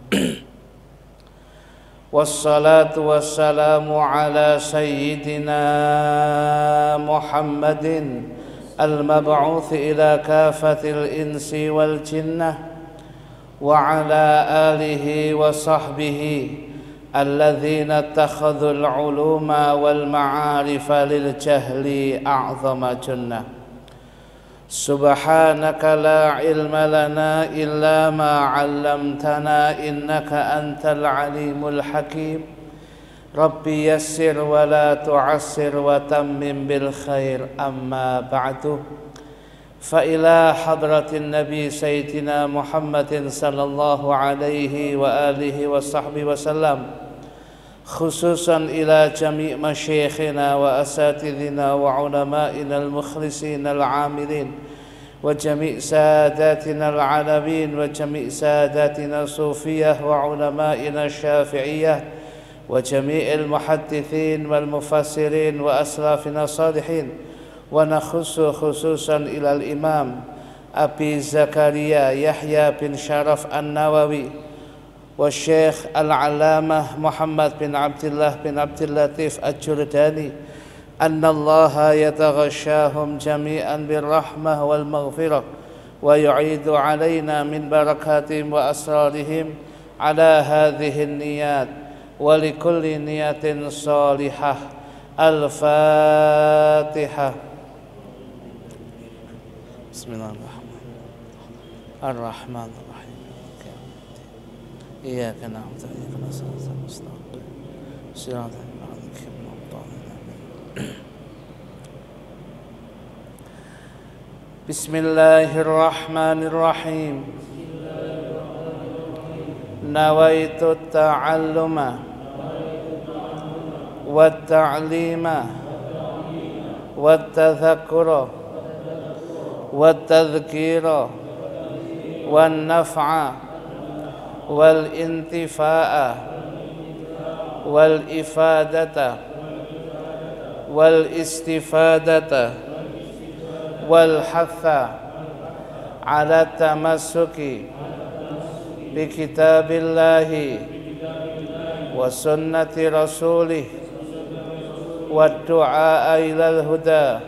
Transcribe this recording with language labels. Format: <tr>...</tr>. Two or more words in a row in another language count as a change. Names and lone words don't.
<ar>والصلاة والسلام على سيدنا محمد المبعوث إلى كافة الإنس والجنة وعلى آله وصحبه الذين اتخذوا العلوم والمعارف للجهل أعظم جنة. سبحانك لا علم لنا إلا ما علمتنا إنك أنت العليم الحكيم. رب يسر ولا تعسر وتمم بالخير أما بعد. فإلى حضرة النبي سيدنا محمد صلى الله عليه وعلى آله وصحبه وسلم خصوصا إلى جميع مشايخنا وأساتذتنا و علمائنا المخلصين العاملين وجميع سادتنا العالمين وجميع سادتنا الصوفية وعلمائنا الشافعية و جميع المحدثين والمفسرين وأسلافنا الصالحين ونخص خصوصا إلى الإمام أبي زكريا يحيى بن شرف النووي والشيخ العلامة محمد بن عبد الله بن عبد اللطيف الجرداني أن الله يتغشاهم جميعا بالرحمة والمغفرة ويعيد علينا من بركاتهم وأسرارهم على هذه النية ولكل نية صالحة. Al-Fatihah. Bismillahirrahmanirrahim. Ar-Rahmanirrahim. إياك نعبد وإياك نستعين. صراط الذين أنعمت عليهم. Bismillahirrahmanirrahim. نويت التعلم والتعليم والتذكر و التذكير والنفع والانتفاع والإفادة والاستفادة والحث على التمسك بكتاب الله وسنة رسوله والدعاء إلى الهدى</ar>